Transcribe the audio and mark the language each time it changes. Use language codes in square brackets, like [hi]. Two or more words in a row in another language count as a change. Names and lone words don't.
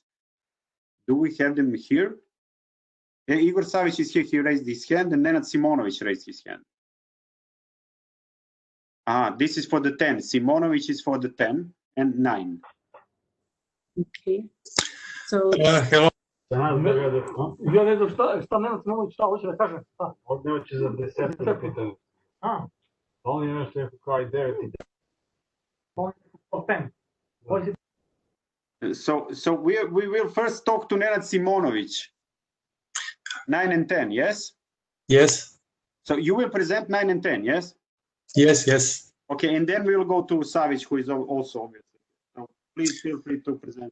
[en] Do we have them here? Yeah, Igor Savić is here, he raised his hand, and Nenad Simonović raised his hand. This is for the 10. Simonović is for the 10 and 9. Okay. So Hello. [sr] Ja ne znam šta Nenad Simonović šta hoće da kaže. Ovdje hoće za 10 pitanje. On je nešto rekao kao i 9 i 10. [en] So we will first talk to Nenad Simonović. 9 and 10, yes? Yes. So you will present 9 and 10, yes? Yes. Okay, and then we will go to Savić, who is also obviously. So please feel free to present.